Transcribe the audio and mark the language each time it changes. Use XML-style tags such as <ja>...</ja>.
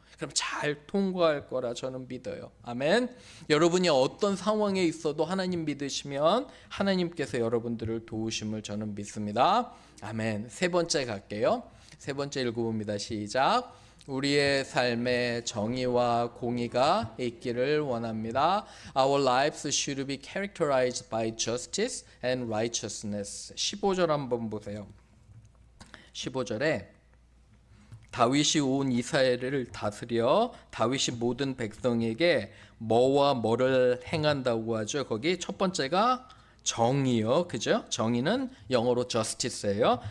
<ko>그럼 잘 통과할 거라 저는 믿어요. 아멘. 여러분이 어떤 상황에 있어도 하나님 믿으시면 하나님께서 여러분들을 도우심을 저는 믿습니다. 아멘. 세 번째 갈게요. 세 번째 읽어봅니다. 시작. 우리의 삶에 정의와 공의가 있기를 원합니다.</ko> <en>Our lives should be characterized by justice and righteousness.</en> <ko>15절 한번 보세요. 15절에 다윗이 온 이스라엘을 다스려 다윗이 모든 백성에게 뭐와 뭐를 행한다고 하죠. 거기 첫 번째가 정의요. 그죠? 정의는 영어로 justice예요.</ko>